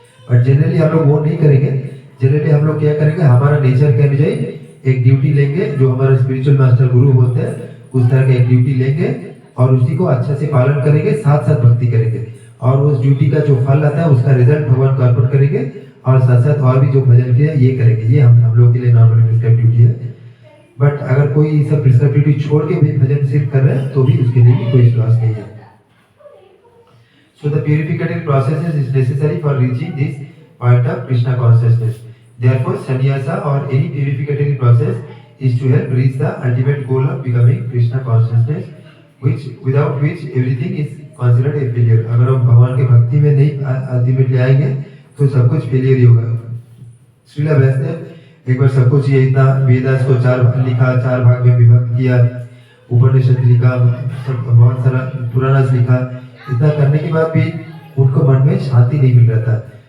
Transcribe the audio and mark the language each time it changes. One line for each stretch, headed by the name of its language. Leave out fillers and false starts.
English: but generally
Hindi: हम लोग वो नहीं करेंगे। जनरली हम लोग क्या करेंगे, हमारा नेचर के अनुसार एक ड्यूटी लेंगे, जो हमारा स्पिरिचुअल मास्टर गुरु होते हैं उस तरह का एक ड्यूटी लेंगे और उसी को अच्छे से पालन करेंगे, साथ साथ भक्ति करेंगे और उस ड्यूटी का जो फल आता है उसका रिजल्ट भगवान को अर्पण करेंगे और साथ साथ और भी जो भजन किया ये करेंगे। ये हम लोग के लिए
English: normal prescribe duty
Hindi: है। बट अगर कोई सब प्रिस्क्राइब ड्यूटी छोड़ के भी भजन सिर्फ कर रहे हैं तो भी उसके लिए भी कोई लॉस नहीं है।
English: So the purificative process is necessary for reaching this point of Krishna consciousness. Therefore, sannyasa or any purificatory process is to help reach the ultimate goal of becoming Krishna consciousness, without which everything is considered a failure.
Hindi: अगर हम भगवान के भक्ति में नहीं ultimately आएंगे तो सब कुछ फेलियर ही होगा। श्रीला वैष्णव एक बार सब कुछ ये इतना वेदास को चार भाग में विभक्त किया, उपनिषद लिखा, बहुत सारा पुराना लिखा, इतना करने के बाद भी उनको मन में शांति नहीं मिल रहा था।